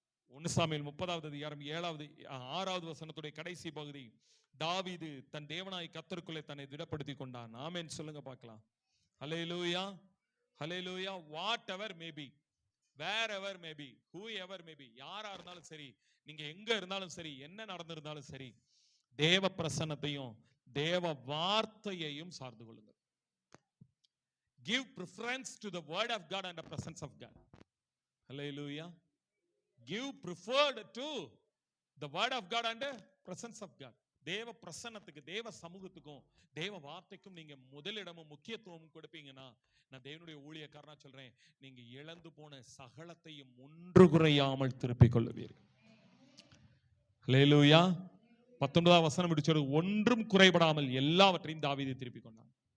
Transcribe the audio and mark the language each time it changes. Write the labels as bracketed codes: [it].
[ta] 1 Samuel 30வது அதிகாரம் 6வது வசனத்துடைய கடைசி பகுதி, தாவீது தன் தேவனாய் கர்த்தருக்குள்ளே தன்னை திடப்படுத்திக் கொண்டான். ஆமென் சொல்லுங்க பார்க்கலாம். ஹல்லேலூயா, ஹல்லேலூயா. [en] whatever may be, wherever may be, [ta] whoever may be, யாரா இருந்தாலும் சரி, நீங்க எங்க இருந்தாலும் சரி, என்ன நடந்திருந்தாலும் சரி, தேவ பிரசன்னத்தையும் தேவ வார்த்தையையும் சார்ந்து கொள்ளுங்கள். [en] Give preference to the word of God and the presence of God. Hallelujah. Give preferred to the word of God and the presence of God. [ta] தேவ பிரசன்னத்துக்கு, தேவ சமூகத்துக்கும் தேவ வார்த்தைக்கும் நீங்க முதலிடமும் முக்கியத்துவம் கொடுப்பீங்கன்னா, நான் தேவனுடைய ஊழியக்காரனா சொல்றேன், நீங்க இழந்து போன சகலத்தையும் ஒன்று குறையாமல் திருப்பிக் கொள்ளுவீர்கள். ஹல்லேலூயா. 19வது வசனம் முடிச்சது, ஒன்றும் குறைபடாமல் எல்லாவற்றையும் தாவீது திருப்பிக் கொண்டான்.